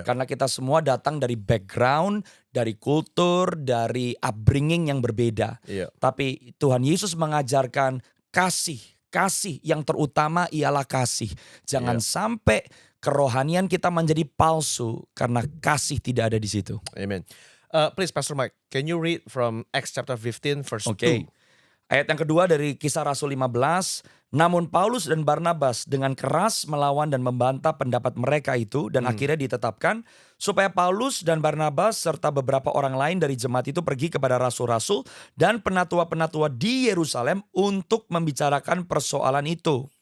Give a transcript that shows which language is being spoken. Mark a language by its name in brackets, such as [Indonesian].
[Indonesian] Karena kita semua datang dari background, dari kultur, dari upbringing yang berbeda. Iya. Tapi Tuhan Yesus mengajarkan kasih yang terutama ialah kasih. Jangan sampai kerohanian kita menjadi palsu karena kasih tidak ada di situ. Amen. [English] Please Pastor Mike, can you read from Acts chapter 15 verse Oke. 2? [Indonesian] Ayat yang kedua dari Kisah Rasul 15. Namun Paulus dan Barnabas dengan keras melawan dan membantah pendapat mereka itu. Dan akhirnya ditetapkan supaya Paulus dan Barnabas serta beberapa orang lain dari jemaat itu pergi kepada rasul-rasul dan penatua-penatua di Yerusalem untuk membicarakan persoalan itu.